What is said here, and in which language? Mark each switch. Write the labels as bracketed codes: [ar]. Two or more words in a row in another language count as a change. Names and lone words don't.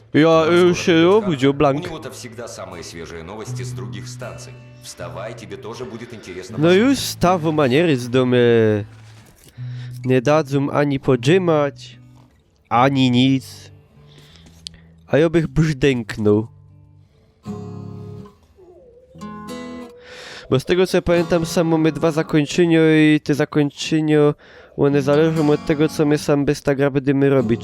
[szl] Ja [ru] Наш [szl] już [ru] город [szl] się [ru] идет [szl] obudził, [ru] У [szl] Blank. [ru] него-то всегда самые свежие новости с других станций. Вставай, тебе тоже будет интересно. [szl] No już stawo maniery z domu. Nie dadzą ani podrzymać, ani nic. A ja bych brzdęknął. Bo z tego co ja pamiętam, sam mamy 2 zakończenia i te zakończenia, one zależą od tego, co my sam bez ta gra będziemy robić.